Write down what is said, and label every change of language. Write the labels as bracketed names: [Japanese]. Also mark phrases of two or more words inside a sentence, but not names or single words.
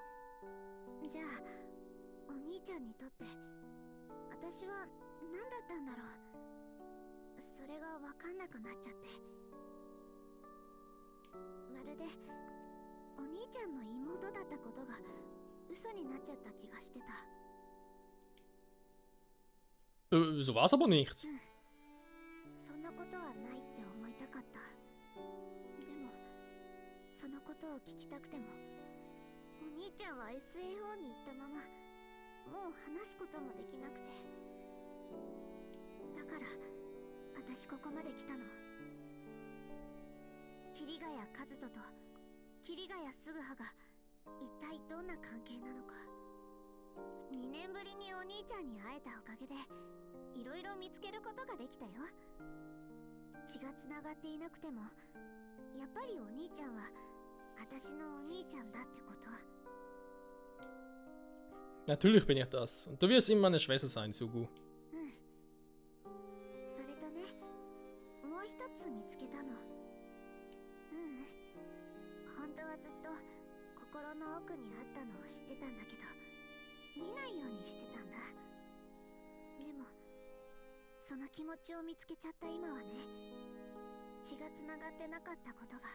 [Japanese] じゃあお兄ちゃんにとって私は何だったんだろう。それが分かんなくなっちゃって、まるでお兄ちゃんの妹だったことが嘘になっちゃった気がしてた。 [German] So war es aber nicht. [Japanese] そんなことはないって思いたかった。でもそのことを聞きたくてもお兄ちゃんは SAO に行ったままもう話すこともできなくて、だから私ここまで来たの。桐ヶ谷和人と桐ヶ谷嗣葉が一体どんな関係なのか。2年ぶりにお兄ちゃんに会えたおかげでいろいろ見つけることができたよ。血がつながっていなくてもやっぱりお兄ちゃんは私のお兄ちゃんだってこと。 [German] Natürlich bin ich das. Und du wirst immer meine Schwester sein, Sugu. [Japanese] それとね、もう一つ見つけたの。本当はずっと心の奥にあったのを知ってたんだけど見ないようにしてたんだ。でもその気持ちを見つけちゃった今はね、血がつながってなかったことが。